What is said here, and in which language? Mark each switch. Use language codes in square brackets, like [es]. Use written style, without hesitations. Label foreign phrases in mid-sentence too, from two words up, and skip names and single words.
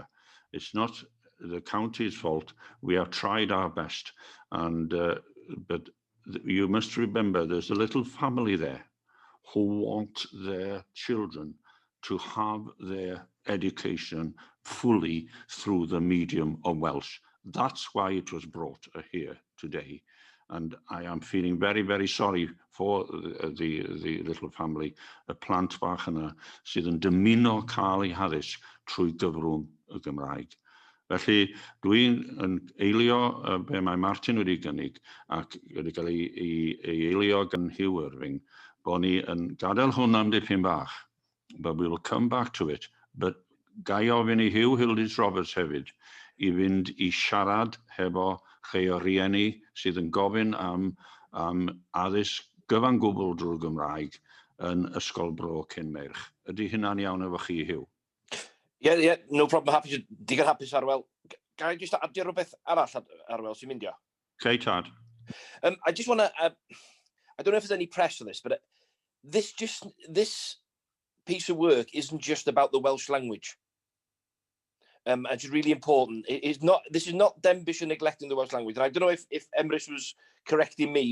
[en] It's not the county's fault. We have tried our best, and but you must remember there's a little family there who want their children to have their education fully through the medium of Welsh. That's why it was brought here today. And I am feeling very, very sorry for the little family, [cy] y plant bach yna, sydd yn dymuno cael eu haddysg trwy gyfrwng y Gymraeg. Felly, dwi'n eilio be mae Martin wedi gynnig ac wedi cael ei eilio gan Hugh Irving, bod ni yn gadael hwn am dipyn bach, [en] but we will come back to it. [cy] But gai ofyn i Hugh Hildis Roberts hefyd i fynd i siarad hefo chei o rieni sydd yn gofyn am addysg gyfan gwbl drwy'r Gymraeg yn Ysgol Bro Cynmerch. Ydy hynna'n iawn efo chi, Hugh? [en] Yeah, no problem. [cy] Digon hapus, [en] Arwel. Can I just add [cy] rhywbeth arall, Arwel, sy'n myndio? [en] Okay, Tad. I just want to, I don't know if there's any press on this, but this piece of work isn't just about the Welsh language. It's really important. This is not Denbighshire neglecting the Welsh language. And I don't know if Emrys was correcting me.